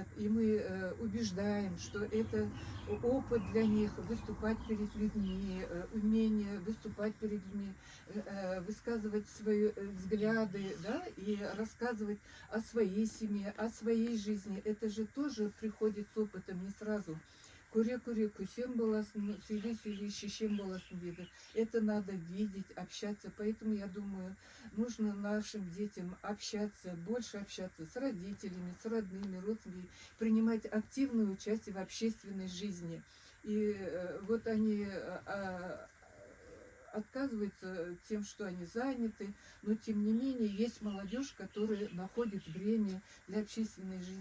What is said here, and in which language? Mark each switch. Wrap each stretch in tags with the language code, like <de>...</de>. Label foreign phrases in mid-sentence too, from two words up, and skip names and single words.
<ru>И мы убеждаем, что это опыт для них, выступать перед людьми, умение выступать перед людьми, высказывать свои взгляды, да, и рассказывать о своей семье, о своей жизни. Это же тоже приходит с опытом, не сразу.</ru> <kk>Көре-көре көсем боласың, сөйлей-сөйлей шешем боласың дейді.</kk> <ru>Это надо видеть, общаться. Поэтому, я думаю, нужно нашим детям общаться, больше общаться с родителями, с родными, родственниками, принимать активное участие в общественной жизни. И вот они отказываются тем, что они заняты, но тем не менее есть молодежь, которая находит время для общественной жизни.</ru>